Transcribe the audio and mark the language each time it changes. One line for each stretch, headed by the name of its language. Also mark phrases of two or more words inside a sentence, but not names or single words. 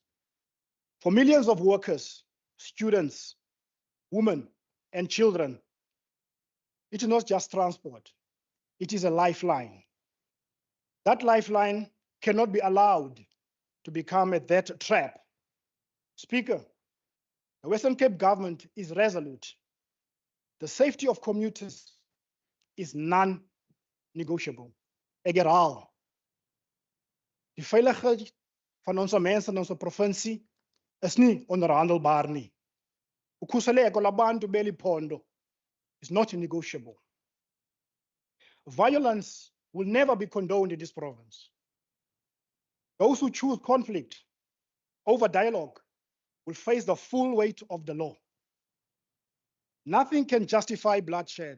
English: For millions of workers, students, women, and children, it is not just transport, it is a lifeline. That lifeline cannot be allowed to become a debt trap. Speaker, the Western Cape government is resolute. The safety of commuters is non-negotiable.
Afrikaans: Ek herhaal, die veiligheid van ons mense in ons provinsie is nie onderhandelbaar nie.
Xhosa: Ukhuseleko labantu beli phondo
English: is not negotiable. Violence will never be condoned in this province. Those who choose conflict over dialogue will face the full weight of the law. Nothing can justify bloodshed.